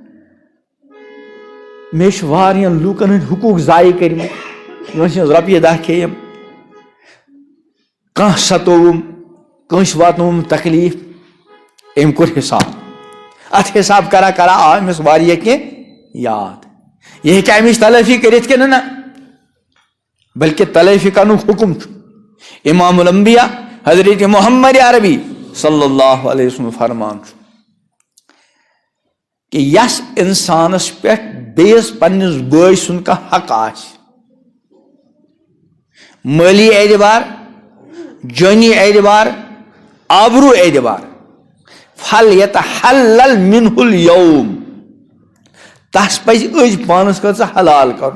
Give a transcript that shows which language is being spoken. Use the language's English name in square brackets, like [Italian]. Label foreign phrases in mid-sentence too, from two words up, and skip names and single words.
[Kashmiri] مےٚ چھِ واریاہن لوٗکن ہٕنٛدۍ حقوٗق ضایع کٔرمٕتۍ کٲنٛسہِ ہٕنٛز رۄپیہِ دہ کھیٚیِم کانٛہہ ستووُم کٲنٛسہِ واتنووُم تکلیٖف أمۍ کوٚر حِساب اتھ حِساب کرا کرا آو أمِس واریاہ کینٛہہ یاد یہِ ہیٚکیٛاہ اَمِچ تلٲفی کٔرِتھ کِنہٕ نہ بلکہِ تلٲفی کرنُک حُکم چھُ امام الانبیاء حضرت محمد عربی صلی اللہ علیہ وسلم فرمان چھُ کہ یس انسانس پٮ۪ٹھ بیٚیِس پننِس بٲے سُنٛد کانٛہہ حق آسہِ مٲلی اعتبار جٲنی اعتبار آبروٗ اعتبار [Arabic] فلیتحلل منہ اليوم [Kashmiri] تس پزِ أزۍ پانس خٲطرٕ حلال کرُن